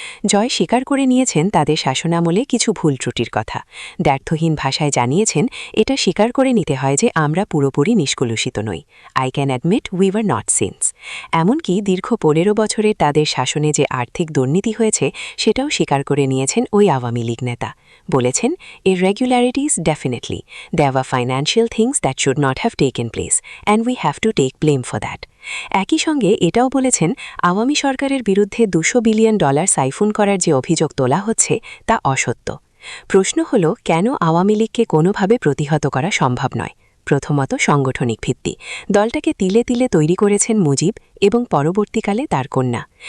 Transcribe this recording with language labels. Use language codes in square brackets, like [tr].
[bn] জয় স্বীকার করে নিয়েছেন তাদের শাসনামলে কিছু ভুল ত্রুটির কথা। দ্ব্যর্থহীন ভাষায় জানিয়েছেন, এটা স্বীকার করে নিতে হয় যে আমরা পুরোপুরি নিষ্কলুষিত নই। [en] I can admit we were not sins. [bn] এমনকি দীর্ঘ 15 বছরের তাদের শাসনে যে আর্থিক দুর্নীতি হয়েছে সেটাও স্বীকার করে নিয়েছেন ওই আওয়ামী লীগ নেতা। বলেছেন, [en] irregularities definitely. There were financial things that should not have taken place, and we have to take blame for that. [bn] একই সঙ্গে এটাও বলেছেন, আওয়ামী সরকারের বিরুদ্ধে $200 বিলিয়ন সাইফুন করার যে অভিযোগ তোলা হচ্ছে তা অসত্য। প্রশ্ন হল, কেন আওয়ামী লীগকে কোনোভাবে প্রতিহত করা সম্ভব নয়? প্রথমত, সাংগঠনিক ভিত্তি। দলটাকে তিলে তিলে তৈরি করেছেন মুজিব এবং পরবর্তীকালে তার কন্যা।